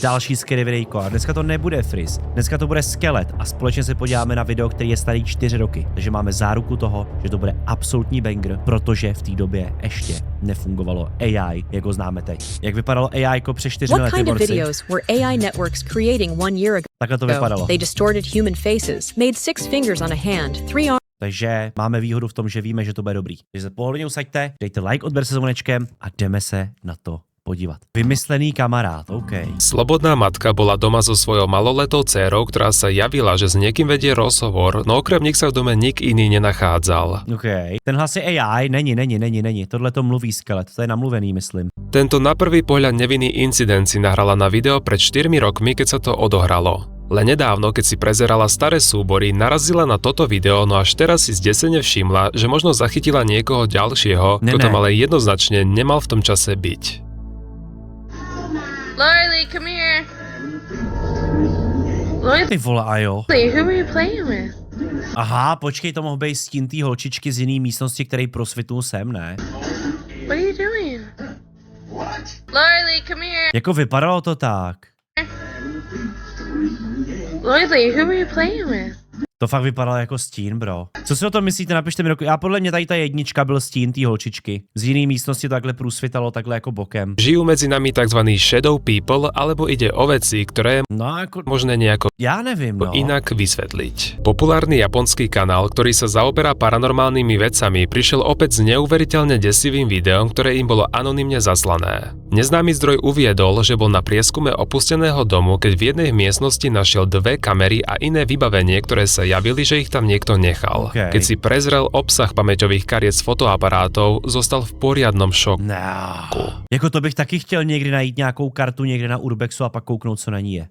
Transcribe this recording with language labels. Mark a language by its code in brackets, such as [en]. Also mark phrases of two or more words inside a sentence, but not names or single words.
[cs] Další scary videjko. A dneska to nebude Frizz. Dneska to bude skelet a společně se podíváme na video, který je starý 4 roky. Takže máme záruku toho, že to bude absolutní banger, protože v té době ještě nefungovalo AI, jak ho známe teď. Jak vypadalo AI před 4 lety, [en] What kind of [cs] borci? [en] videos were AI networks creating 1 year ago? [cs] Takhle to vypadalo. [en] They distorted human faces, made 6 fingers on a hand, 3 arms. [cs] Takže máme výhodu v tom, že víme, že to bude dobrý. Takže se pohodlně usaďte, dejte like, odber se zvonečkem a jdeme se na to podívat. Vymyslený kamarád, OK. [sk] Slobodná matka bola doma so svojou maloletou dcérou, ktorá sa javila, že s niekým vedie rozhovor, no okrem nich sa v dome nik iný nenachádzal. [cs] OK. Ten hlas je AI, není. Tohle to mluví skelet, to je namluvený, myslím. [sk] Tento na prvý pohľad nevinný incident si nahrala na video pred 4 rokmi, keď sa to odohralo. Len nedávno, keď si prezerala staré súbory, narazila na toto video, no až teraz si zdesene všimla, že možno zachytila niekoho ďalšieho, kto tam ale jednoznačne nemal v tom čase byť. [en] Lorelei, come here. Lorelei, [cs] Ty vole, ajo. [en] who were you playing with? [cs] Aha, počkej, to mohl být stín té holčičky z jiný místnosti, který prosvitnul sem, ne? [en] What are you doing? What? Lorelei, come here. [cs] Jako vypadalo to tak. [en] Lorelei, who were you playing with? [cs] To fakt vypadalo jako stín, bro. Co si o tom myslíte, napište mi do... Já podle mě tady ta jednička byl stín té holčičky. Z jiný místnosti to takhle průsvitalo takhle jako bokem. [sk] Žijú medzi nami tzv. [en] Shadow people, [sk] alebo ide o veci, ktoré [cs] No jako... [sk] možné nejako [cs] Já nevím, no. [sk] inak vysvetliť. Populárny japonský kanál, ktorý sa zaoberá paranormálnymi vecami, prišiel opäť s neuveriteľne desivým videom, ktoré im bolo anonymne zaslané. Neznámy zdroj uviedol, že bol na prieskume opusteného domu, keď v jednej miestnosti našiel 2 kamery a iné vybavenie, ktoré sa javili, že ich tam niekto nechal. Okay. Keď si prezrel obsah pamäťových kariet z fotoaparátov, zostal v poriadnom šoku. [cs] No. Jako to bych taky chtěl někdy najít nějakou kartu někde na Urbexu a pak kouknout, co na ní je.